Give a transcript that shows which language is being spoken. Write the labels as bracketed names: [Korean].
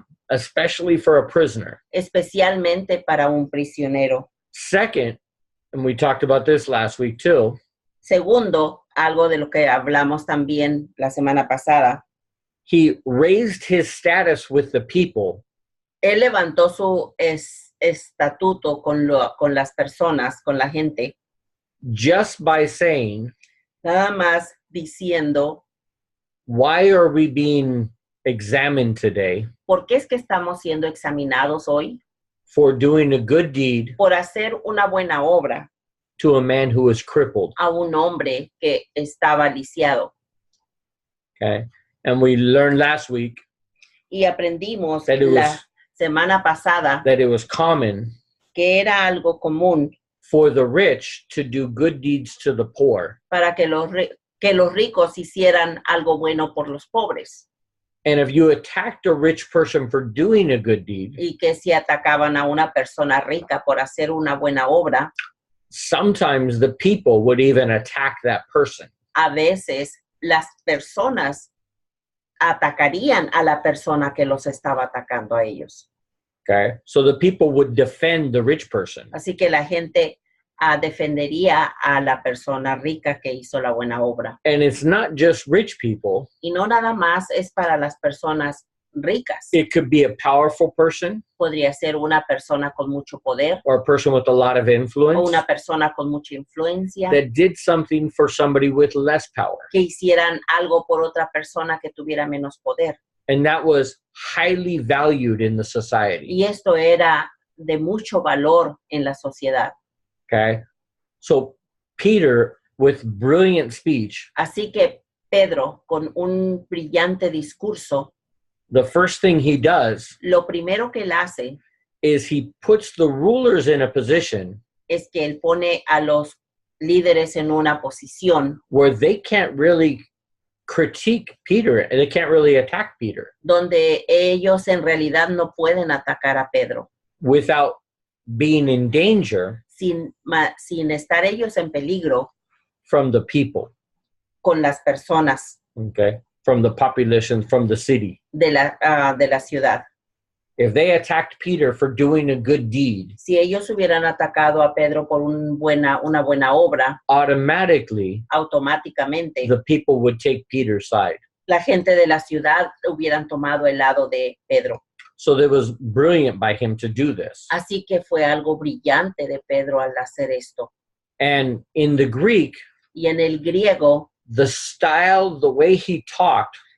[English] especially for a prisoner. [Spanish] especialmente para un prisionero. [English] Second, and we talked about this last week too, [Spanish] Segundo, algo de lo que hablamos también la semana pasada, [English] he raised his status with the people [Spanish] él levantó su estatuto con las personas, con la gente, [English] just by saying, [Spanish] nada más diciendo, [English] why are we being examined today [Spanish] ¿por qué es que estamos siendo examinados hoy? [English] for doing a good deed [Spanish] Por hacer una buena obra [English] to a man who is crippled? [Spanish] a un hombre que estaba lisiado. [English] Okay. And we learned last week [Spanish] Y aprendimos [English] that it [Spanish] la [English] was, [Spanish] semana pasada [English] that it was common [Spanish] que era algo común [English] for the rich to do good deeds to the poor. [Spanish] para que los ricos hicieran algo bueno por los pobres. [English] And if you attacked a rich person for doing a good deed, [Spanish] Y que si atacaban a una persona rica por hacer una buena obra, [English] sometimes the people would even attack that person. [Spanish] a veces las personas atacarían a la persona que los estaba atacando a ellos. [English] Okay. So the people would defend the rich person. [Spanish] Así que la gente defendería a la persona rica que hizo la buena obra. [English] And it's not just rich people. [Spanish] Y no nada más es para las personas ricas. [English] It could be a powerful person [Spanish] Podría ser una persona con mucho poder [English] or a person with a lot of [Spanish] o [English] influence [Spanish] una persona con mucha influencia [English] that did something for somebody with less power. [Spanish] que hicieran algo por otra persona que tuviera menos poder. [English] And that was highly valued in the society. [Spanish] Y esto era de mucho valor en la sociedad. [English] Okay. So Peter, with brilliant speech, [Spanish] Así que Pedro, con un brillante discurso, [English] the first thing he does [Spanish] lo primero que él hace [English] is he puts the rulers in a position [Spanish] es que él pone a los líderes en una posición [English] where they can't really critique Peter and they can't really attack Peter [Spanish] donde ellos en realidad no pueden atacar a Pedro [English] without being in danger [Spanish] sin estar ellos en peligro [English] from the people. [Spanish] con las personas [English] okay, from the population, from the city. [Spanish] de la ciudad. [English] If they attacked Peter for doing a good deed, [Spanish] Si ellos hubieran atacado a Pedro por una buena obra, [English] automatically [Spanish] automáticamente [English] the people would take Peter's side. [Spanish] la gente de la ciudad hubieran tomado el lado de Pedro. [English] So it was brilliant by him to do this. [Spanish] Así que fue algo brillante de Pedro al hacer esto. [English] And in the Greek, [Spanish] Y en el griego, [English] the style, the way he talked